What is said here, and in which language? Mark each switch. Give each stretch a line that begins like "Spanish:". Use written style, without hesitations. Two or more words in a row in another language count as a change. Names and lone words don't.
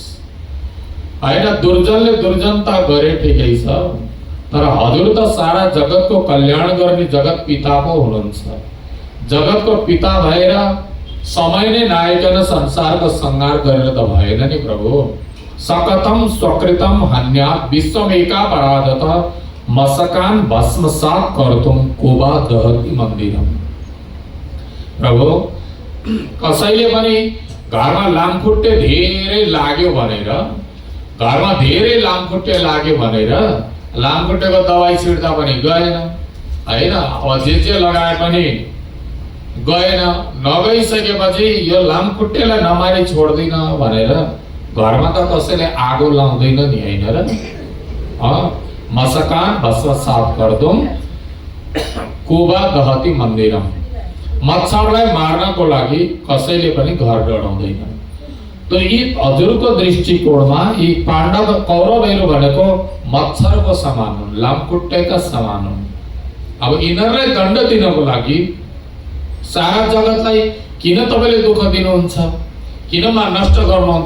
Nepali: हैन, दुर्जनले दुर्जनता गरे ठिकै छ, तर हजुर त सारा जगतको कल्याण गर्ने जगत पिता पो हुनुहुन्छ। जगतको पिता भएर समय नै नआइकन संसारको संहार गरेर त भएन नि प्रभु।
Sanskrit: सकतम स्वकृतम हन्यात् विश्वमेकापराधतः मशकान् भस्मसात् कर्तुं कोबा दहति मन्दिरम।
Nepali: प्रभु, कसैले पनि घरमा लामखुट्टे धेरै लाग्यो भनेर, घरमा धेरै लामखुट्टे लाग्यो भनेर लामखुट्टेको दबाई छिट्दा पनि गएन, हैन, अब जे लगाए पनि गएन। नगइसकेपछि यो लामखुट्टेलाई नमारी छोड्दिन भनेर घरमा त कसैले आगो लाउँदैन नि, हैन र?
Sanskrit: मशकान् भस्मसात् कर्तुं कोबा दहति मन्दिरम।
Nepali: मच्छरलाई मार्नको लागि कसैले पनि घर डढाउँदैन। तो यी हजुरको दृष्टिकोणमा यी पाण्डव कौरवहरू भनेको मच्छरको समान हुन्, लामखुट्टेका समान हुन्। अब यिनीहरूलाई दण्ड दिनको लागि सारा जगतलाई किन तपाईले दुःख दिनुहुन्छ, किन नष्ट गर्नुहुन्छ?